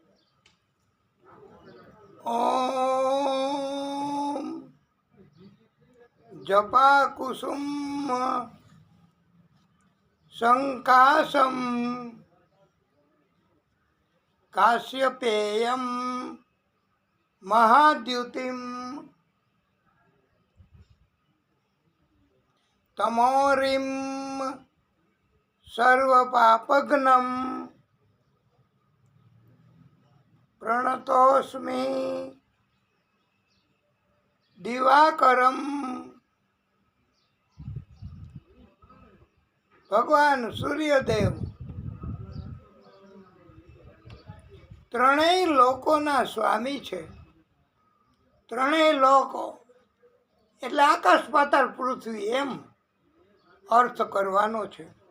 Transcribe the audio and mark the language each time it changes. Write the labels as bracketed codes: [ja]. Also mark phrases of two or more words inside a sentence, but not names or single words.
[sa] ओम जपा कुसुम संकाशम काश्यपेयम महाद्युतिम तमोरिम सर्वपापघ्नं प्रणतोस्मि दिवाकरं [gu] ભગવાન સૂર્યદેવ ત્રણેય લોકોના સ્વામી છે. ત્રણેય લોકો એટલે આકાશ પાતાળ પૃથ્વી એમ અર્થ કરવાનો છે.